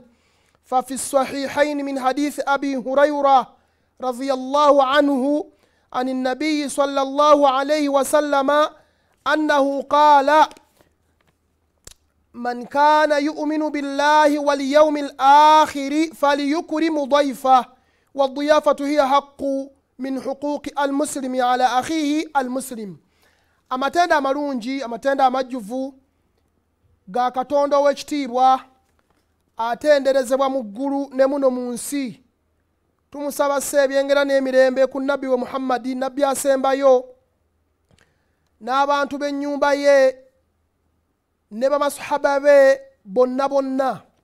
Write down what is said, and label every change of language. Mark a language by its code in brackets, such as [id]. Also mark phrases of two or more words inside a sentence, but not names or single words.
[ar] ففي الصحيحين من حديث أبي هريرة رضي الله عنه عن النبي صلى الله عليه وسلم أنه قال: من كان يؤمن بالله واليوم الآخر فليكرم ضيفه، والضيافة هي حق من حقوق المسلم على أخيه المسلم. [lg] amatenda amalungi, amatenda amajjuvu ga Katonda w'ekitiibwa atenderezebwa mu ggulu ne muno mu nsi. Tumusaba ebyengera n'emirembe ku nabbi we Muhammadi, nabbi asembayo, n'abantu b'ennyumba ye ne bamasahaba be bonna bonna.